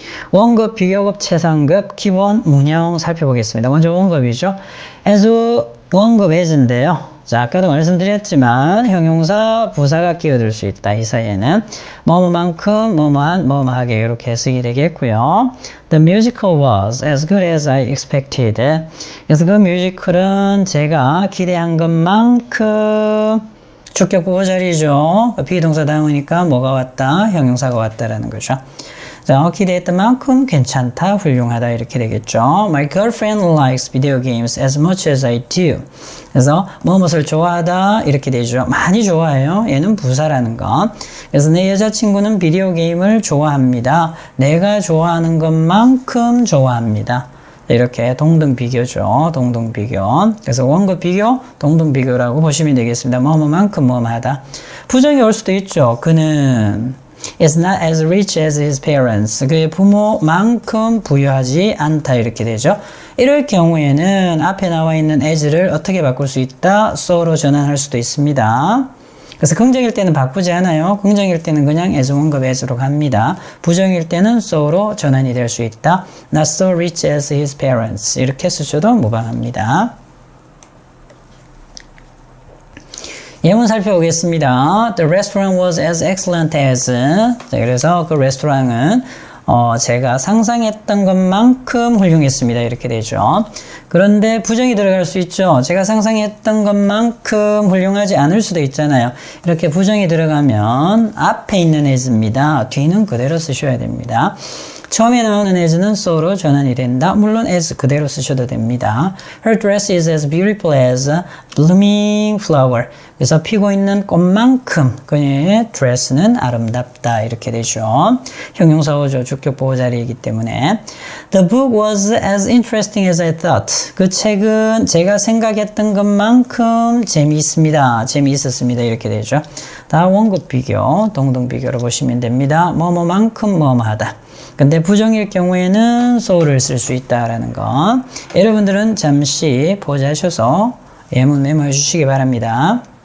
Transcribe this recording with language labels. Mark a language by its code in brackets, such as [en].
[ko] 원급, 비교급, 최상급, 기본 문형 살펴보겠습니다. 먼저 원급이죠. as 원급 as인데요. 자, 아까도 말씀드렸지만 형용사, 부사가 끼어들 수 있다. 이 사이에는 뭐뭐만큼, 뭐뭐한, 뭐뭐하게 이렇게 해석이 되겠고요. [en] The musical was as good as I expected. [ko] 그래서 그 뮤지컬은 제가 기대한 것만큼 주격 부호자리죠. 비동사 다음이니까 뭐가 왔다? 형용사가 왔다라는 거죠. 자, 기대했던 만큼 괜찮다, 훌륭하다 이렇게 되겠죠. [en] My girlfriend likes video games as much as I do. [ko] 그래서 무엇을 좋아하다 이렇게 되죠. 많이 좋아해요. 얘는 부사라는 거. 그래서 내 여자친구는 비디오 게임을 좋아합니다. 내가 좋아하는 것만큼 좋아합니다. 이렇게 동등비교죠. 동등비교. 그래서 원급 비교, 동등비교라고 보시면 되겠습니다. 뭐뭐만큼 뭐뭐하다. 부정이 올 수도 있죠. 그는 [en] is not as rich as his parents. [ko] 그의 부모만큼 부유하지 않다 이렇게 되죠. 이럴 경우에는 앞에 나와 있는 as를 어떻게 바꿀 수 있다? so로 전환할 수도 있습니다. 그래서 긍정일 때는 바꾸지 않아요. 긍정일 때는 그냥 as 원급 as로 갑니다. 부정일 때는 so로 전환이 될 수 있다. [en] Not so rich as his parents. [ko] 이렇게 쓰셔도 무방합니다. 예문 살펴보겠습니다. [en] The restaurant was as excellent as. [ko] 자, 그래서 그 레스토랑은 제가 상상했던 것만큼 훌륭했습니다. 이렇게 되죠. 그런데 부정이 들어갈 수 있죠. 제가 상상했던 것만큼 훌륭하지 않을 수도 있잖아요. 이렇게 부정이 들어가면 앞에 있는 as입니다. 뒤는 그대로 쓰셔야 됩니다. 처음에 나오는 as는 so로 전환이 된다. 물론 as 그대로 쓰셔도 됩니다. [en] Her dress is as beautiful as a blooming flower. [ko] 그래서 피고 있는 꽃만큼 그녀의 드레스는 아름답다. 이렇게 되죠. 형용사어죠. 주격 보호자리이기 때문에. [en] The book was as interesting as I thought. [ko] 그 책은 제가 생각했던 것만큼 재미있습니다. 재미있었습니다. 이렇게 되죠. 다 원급 비교, 동등 비교로 보시면 됩니다. 뭐뭐만큼 뭐뭐하다. 근데 부정일 경우에는 so를 쓸 수 있다라는 거. 여러분들은 잠시 포즈하셔서 예문 메모해 주시기 바랍니다.